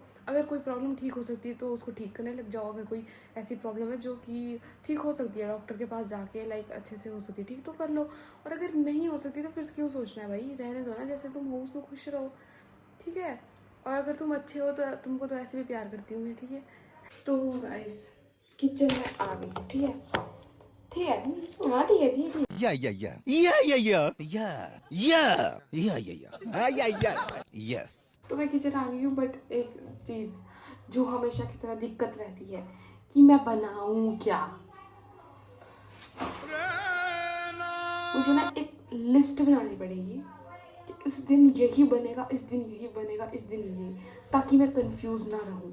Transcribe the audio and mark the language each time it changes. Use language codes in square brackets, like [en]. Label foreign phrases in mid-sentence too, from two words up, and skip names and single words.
[hi] अगर कोई प्रॉब्लम ठीक हो सकती है तो उसको ठीक करने लग जाओ। अगर कोई ऐसी प्रॉब्लम है जो कि ठीक हो सकती है, डॉक्टर के पास जाके लाइक अच्छे से हो सकती है ठीक, तो कर लो। और अगर नहीं हो सकती तो फिर क्यों सोचना है भाई, रहने दो ना, जैसे तुम हो उसमें खुश रहो, ठीक है। और अगर तुम अच्छे हो तो तुमको तो ऐसे भी प्यार करती हूँ मैं, ठीक है। तो [en] guys kitchen [hi] में आ गई, ठीक है, ठीक है, हाँ ठीक है जी, ठीक है। [en] Yeah, yeah, yeah. Yeah, yeah, yeah. Yeah. Yeah. Yeah, yeah, yeah. Ah, yeah, yeah. Yes. [hi] तो मैं किचन आ गई हूँ, बट एक चीज़ जो हमेशा की तरह दिक्कत रहती है कि मैं बनाऊँ क्या। मुझे ना एक लिस्ट बनानी पड़ेगी कि इस दिन यही बनेगा, इस दिन यही बनेगा, इस दिन यही, ताकि मैं कंफ्यूज ना रहूँ।